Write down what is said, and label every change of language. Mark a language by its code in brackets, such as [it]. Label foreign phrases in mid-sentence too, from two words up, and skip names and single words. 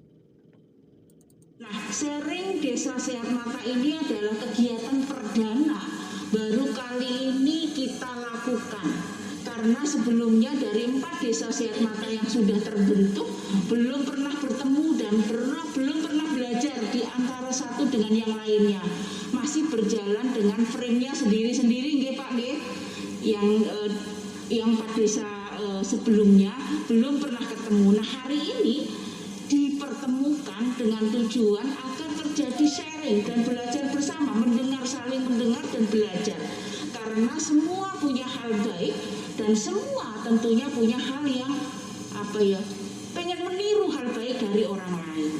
[id] Nah, sharing Desa Sehat Mata ini adalah kegiatan perdana baru kali ini kita lakukan. Karena sebelumnya dari 4 Desa Sehat Mata yang sudah terbentuk belum pernah bertemu dan belum pernah belajar di antara satu dengan yang lainnya. Masih berjalan dengan frame-nya sendiri-sendiri, [jv] nggih Pak nggih. [id] Yang 4 desa sebelumnya belum pernah ketemu. Nah, hari ini dengan tujuan agar terjadi sharing dan belajar bersama, saling mendengar dan belajar. Karena semua punya hal baik dan semua tentunya punya hal yang pengen meniru hal baik dari orang lain.